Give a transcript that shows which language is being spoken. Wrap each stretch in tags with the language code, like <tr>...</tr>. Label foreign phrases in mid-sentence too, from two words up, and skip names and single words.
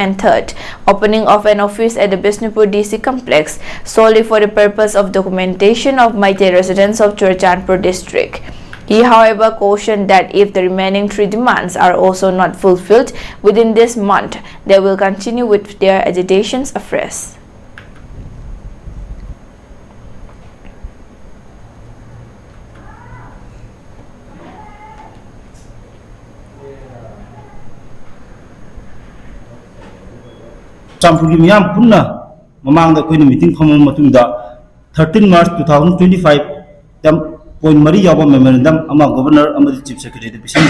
<en>And third, opening of an office at the Bishnupur DC complex solely for the purpose of documentation of Meitei residents of Churachandpur district. He, however, cautioned that if the remaining 3 demands are also not fulfilled within this month, they will continue with their agitations afresh.</en> <mni>Champur miyam punna mamangda koi meeting pham matungda 13 March 2025 point mari yawa memorandum ama governor amadi</mni> <en>chief secretary</en> <mni>de pisan</mni>